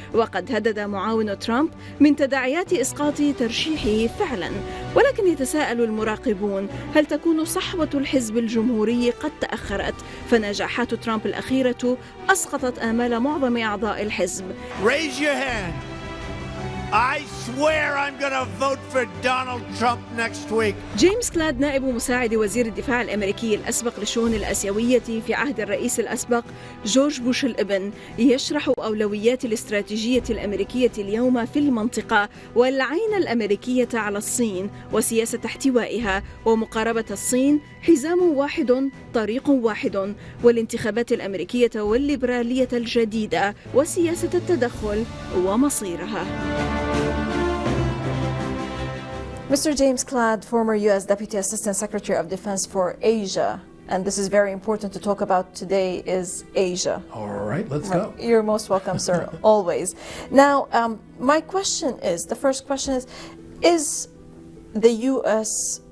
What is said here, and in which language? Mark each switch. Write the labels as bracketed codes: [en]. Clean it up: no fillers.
[ar] وقد هدد معاون ترامب من تداعيات إسقاط ترشيحه فعلا. ولكن يتساءل المراقبون، هل تكون صحوة الحزب الجمهوري قد تأخرت؟ فنجاحات ترامب الأخيرة أسقطت آمال معظم أعضاء الحزب. [en] Raise your hand. I swear I'm going to vote for Donald Trump next week. [ar] جايمس كلاد نائب مساعد وزير الدفاع الامريكي الاسبق للشؤون الآسيوية في عهد الرئيس الاسبق جورج بوش الابن، يشرح أولويات الاستراتيجية الأمريكية اليوم في المنطقة والعين الأمريكية على الصين وسياسة احتوائها ومقاربة الصين حزام واحد طريق واحد، والانتخابات الأمريكية والليبرالية الجديدة وسياسة التدخل ومصيرها. [en] Mr. James Clad, former U.S. Deputy Assistant Secretary of Defense for Asia, and this is very important to talk about today, is Asia. All right, let's go. You're most welcome, sir, always. Now, my question is, the first question is the U.S.